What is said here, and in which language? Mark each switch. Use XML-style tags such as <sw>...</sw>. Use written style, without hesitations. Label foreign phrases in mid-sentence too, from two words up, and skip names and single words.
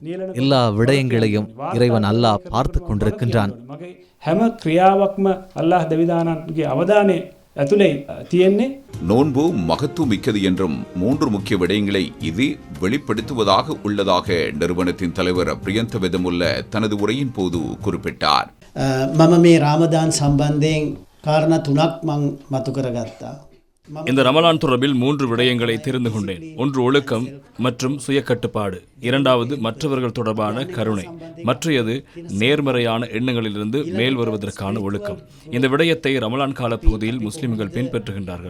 <ta>எல்லா விடயங்களையும் இறைவன் அல்லாஹ் பார்த்து கொண்டிருக்கின்றான். நோன்பு மகத்துவம் மிக்கது என்றும் 3 முக்கிய விடயங்களை இது வெளிப்படுத்துவதாக உள்ளதாக நிறுவனத்தின் தலைவர் பிரியந்த வெதமுல்ல தனது உரையின் போது குறிப்பிட்டார்.</ta> <si>මම මේ රාමදාන් සම්බන්ධයෙන් කාරණා 3ක් මම මතු කරගත්තා.</si> <ta>இந்த ரமலான் தொடர்பில் 3 விடயங்களை தெரிந்து கொண்டேன். ஒன்று ஒழுக்கம் மற்றும் சுய கட்டுப்பாடு, இரண்டாவது மற்றவர்கள் தொடர்பான கருணை, மற்றையது நேர்மறையான எண்ணங்களிலிருந்து மேல் வருவதற்கான ஒழுக்கம். இந்த விடயத்தை ரமலான் கால பகுதியில் முஸ்லிம்கள் பின்பற்றுகின்றார்கள்.</ta>